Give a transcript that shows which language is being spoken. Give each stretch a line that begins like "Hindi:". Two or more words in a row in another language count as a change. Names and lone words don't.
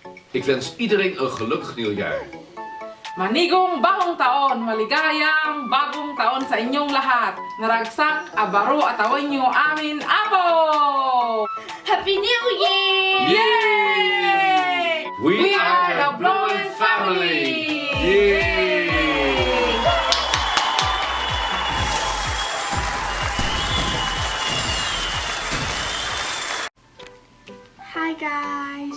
Dutch: Ik wens iedereen een gelukkig nieuwjaar.
Filipino: Manigong bagong taon, maligayang bagong taon sa inyong lahat.
Iloko: Naragsak, abaro at awan nyo amin, Apo!
English: Happy New Year! Yay! We are the Bloemen family! Yay! Hi guys!